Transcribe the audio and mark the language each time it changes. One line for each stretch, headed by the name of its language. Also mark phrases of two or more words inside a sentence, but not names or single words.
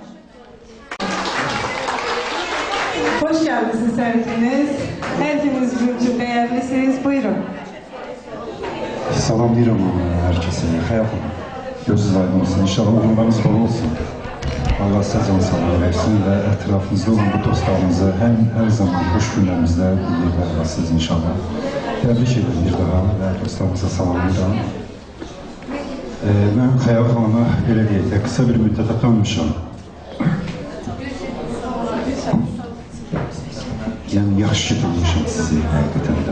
Turkish: Hoş geldiniz
Azerbaijani: hər ikiniz. Hər ikiniz üçün dəyərlisiniz. Buyurun. Salamlayıram herkese. Xəyal xanım, gözünüz aydın olsun. İnşallah uğurlarınız bol olsun.
Turkish: Allah size can sağlığı versin ve etrafınızda olan bu dostlarınızı her zaman hoş günlerimizde birlikte arasınız inşallah.
Azerbaijani: Təbrik edirəm bir daha ve dostlarınıza salamlayıram. Ben Xəyal xanıma belə deyək də kısa bir müddətə tanımışam. Yani yaxşı ki tanımışam sizi həqiqətən də.